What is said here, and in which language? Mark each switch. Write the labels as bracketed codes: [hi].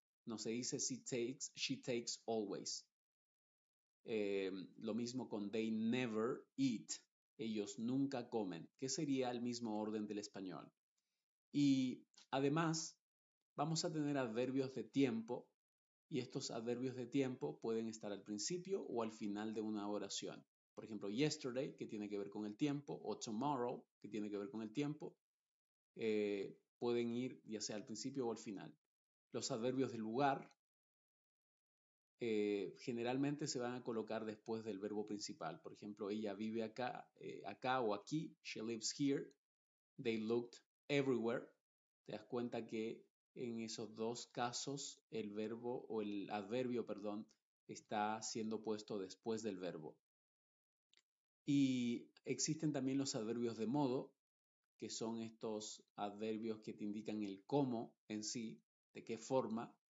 [es] No se dice [en] she takes always. [es] Lo mismo con [en] they never eat. [es] Ellos nunca comen, que sería el mismo orden del español. Y además, vamos a tener adverbios de tiempo, y estos adverbios de tiempo pueden estar al principio o al final de una oración. Por ejemplo, yesterday, que tiene que ver con el tiempo, o tomorrow, que tiene que ver con el tiempo, pueden ir ya sea al principio o al final. Los adverbios de lugar generalmente se van a colocar después del verbo principal. Por ejemplo, ella vive acá, acá o aquí, [en] she lives here. They looked everywhere. [es] Te das cuenta que en esos dos casos el verbo o el adverbio, perdón, está siendo puesto después del verbo. Y existen también los adverbios de modo, que son estos adverbios que te indican el cómo en sí, de qué forma.